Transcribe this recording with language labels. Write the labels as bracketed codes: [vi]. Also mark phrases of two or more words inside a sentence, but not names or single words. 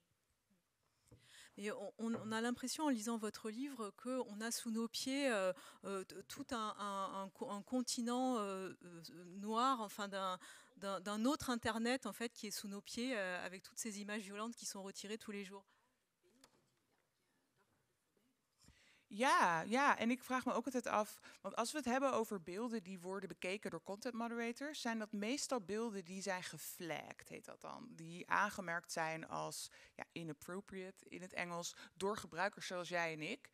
[fr] Et on a l'impression, en lisant votre livre, qu'on a sous nos pieds tout un continent noir, enfin d'un autre Internet en fait, qui est sous nos pieds, avec toutes ces images violentes qui sont retirées tous les jours. [nl] Ja, en ik vraag me ook altijd af, want als we het hebben over beelden die worden bekeken door [en] content moderators, [nl] zijn dat meestal beelden die zijn geflagged, heet dat dan. Die aangemerkt zijn als inappropriate in het Engels door gebruikers zoals jij en ik.